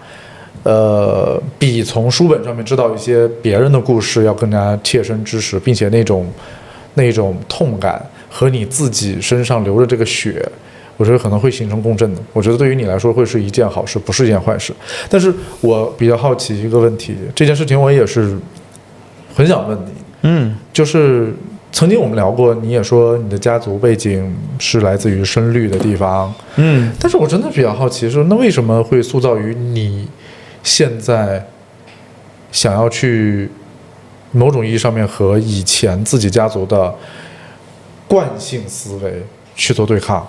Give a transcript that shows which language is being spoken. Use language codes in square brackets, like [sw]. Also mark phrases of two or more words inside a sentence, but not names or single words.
[zh] 比從書本上面知道一些別人的故事要更加切身之實，並且那種痛感和你自己身上流着這個血，我覺得可能會形成共振的。我覺得对於你來說會是一件好事，不是一件壞事。但是我比較好奇一個問題，這件事情我也是很想問你，就是曾經我們聊過，你也說你的家族背景是來自於深綠的地方，但是我真的比較好奇是，那為什麼會塑造於你現在想要去某種意義上面和以前自己家族的慣性思維去做对抗？